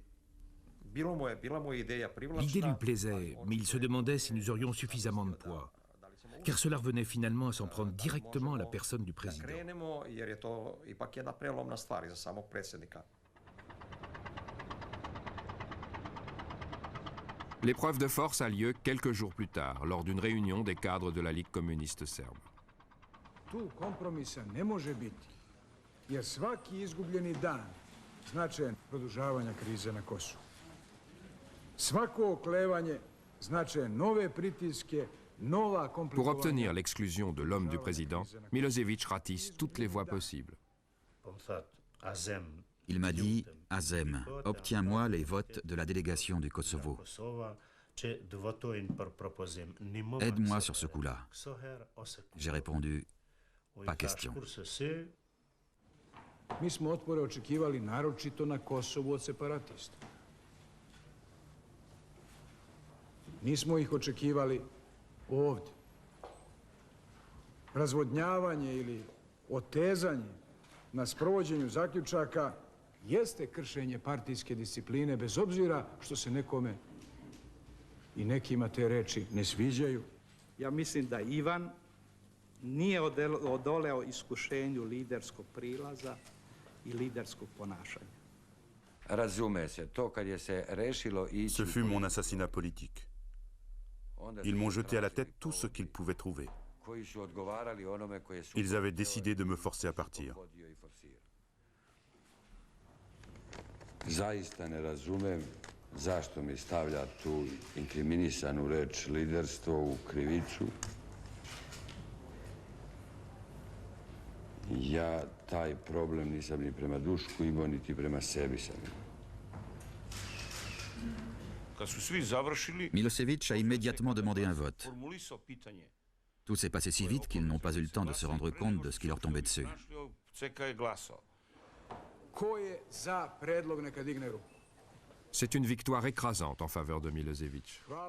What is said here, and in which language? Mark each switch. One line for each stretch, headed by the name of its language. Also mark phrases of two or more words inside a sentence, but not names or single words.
French: L'idée lui plaisait, mais il se demandait si nous aurions suffisamment de poids, car cela revenait finalement à s'en prendre directement à la personne du président. L'épreuve de force a lieu quelques jours plus tard, lors d'une réunion des cadres de la Ligue communiste serbe.
Serbian: Tu kompromisa ne može biti, jer svaki izgubljeni dan značajan produžavanja krize na Kosovu. Svako oklevanje značaje nove pritiske, nova komplikovanja.
French: Pour obtenir l'exclusion de l'homme du président, Milosevic ratisse toutes les voies possibles. Il m'a dit: Azem, obtiens-moi les votes de la délégation du Kosovo. Aide-moi sur ce coup-là. J'ai répondu: pas question.
Serbian: Mi smo otpore očekivali naročito na Kosovu od separatista. Nismo ih očekivali ovdje. Razvodnjavanje ili otezanje na sprovođenju zaključaka jeste kršenje partijske discipline, bez obzira što se nekome i nekima te reči ne sviđaju. Ja mislim da Ivan nije odoleo iskušenju liderskog prilaza i liderskog ponašanja. Razume se, to kad je se rešilo ići...
French: Ce fut mon assassinat politique. Ils m'ont jeté à la tête tout ce qu'ils pouvaient trouver. Ils avaient décidé de me forcer à partir.
Serbian: Zaista ne razumem zašto mi stavlja tu inkriminisanu reč liderstvo u krivicu. Ja taj problem nisam ni prema Dušku imao, niti prema sebi sam imao.
French: Milosevic a immédiatement demandé un vote. Tout s'est passé si vite qu'ils n'ont pas eu le temps de se rendre compte de ce qui leur tombait dessus. C'est une victoire écrasante en faveur de Milosevic.